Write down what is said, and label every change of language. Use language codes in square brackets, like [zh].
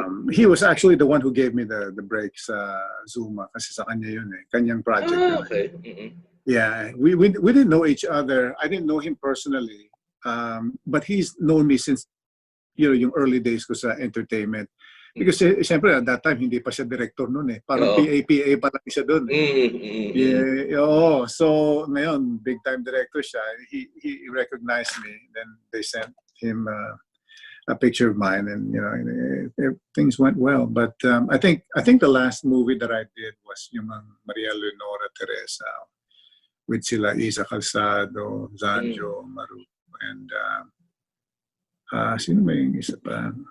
[en] He was actually the one who gave me the break [tl] sa Zuma kasi sa kanya yun eh. Kanyang project yun. [en] Okay. Yeah, we didn't know each other. I didn't know him personally. But he's known me since, you know, [tl] yung [en] early days [tl] ko sa [en] entertainment. Because [tl] siyempre [en] at that time [tl] hindi pa siya director noon eh. Parang PA pa lang siya doon. [en] Yeah, so [tl] ngayon [en] big time director [tl] siya. [en] He recognized me. Then they sent him a picture of mine, and you know, things went well. But I think the last movie that I did was [tl] yung [en] Maria Leonora Teresa with [tl] sila [en] Isa Calzado, Zanjo, Maru, and [tl] sino may isa pa?